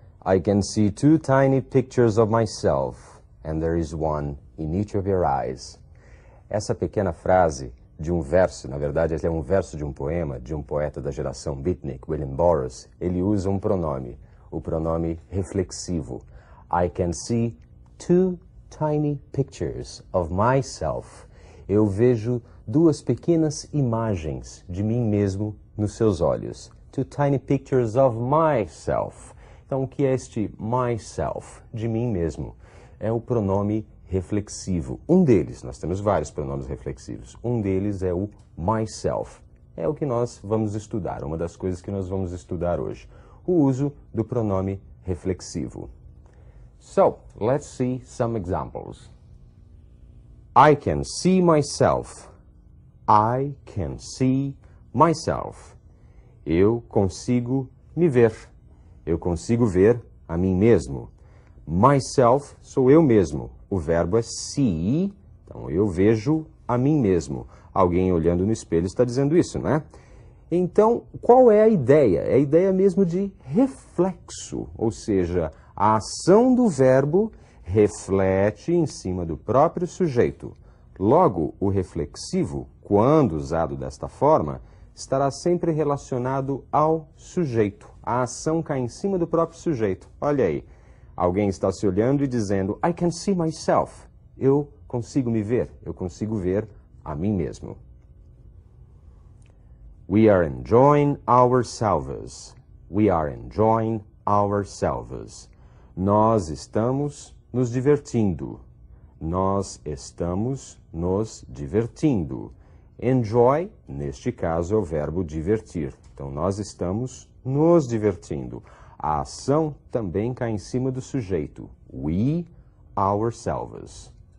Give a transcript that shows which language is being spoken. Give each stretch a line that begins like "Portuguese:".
English: I can see two tiny pictures of myself, and there is one in each of your eyes.
Portuguese: Essa pequena frase de um verso, na verdade é um verso de um poema, de um poeta da geração beatnik, William Burroughs, ele usa um pronome, o pronome reflexivo.
English: I can see two tiny pictures of myself.
Portuguese: Eu vejo duas pequenas imagens de mim mesmo nos seus olhos.
English: Two tiny pictures of myself.
Portuguese: Então, o que é este myself? De mim mesmo. É o pronome reflexivo. Um deles, nós temos vários pronomes reflexivos. Um deles é o myself. É o que nós vamos estudar, uma das coisas que nós vamos estudar hoje. O uso do pronome reflexivo.
English: So, let's see some examples. I can see myself. I can see myself.
Portuguese: Eu consigo me ver. Eu consigo ver a mim mesmo. Myself sou eu mesmo. O verbo é see, então eu vejo a mim mesmo. Alguém olhando no espelho está dizendo isso, né? Então, qual é a ideia? É a ideia mesmo de reflexo, ou seja, a ação do verbo reflete em cima do próprio sujeito. Logo, o reflexivo, quando usado desta forma, estará sempre relacionado ao sujeito. A ação cai em cima do próprio sujeito. Olha aí, alguém está se olhando e dizendo,
English: I can see myself.
Portuguese: Eu consigo me ver, eu consigo ver a mim mesmo.
English: We are enjoying ourselves. We are enjoying ourselves.
Portuguese: Nós estamos nos divertindo. Nós estamos nos divertindo. Enjoy, neste caso, é o verbo divertir. Então, nós estamos nos divertindo. A ação também cai em cima do sujeito. We, ourselves.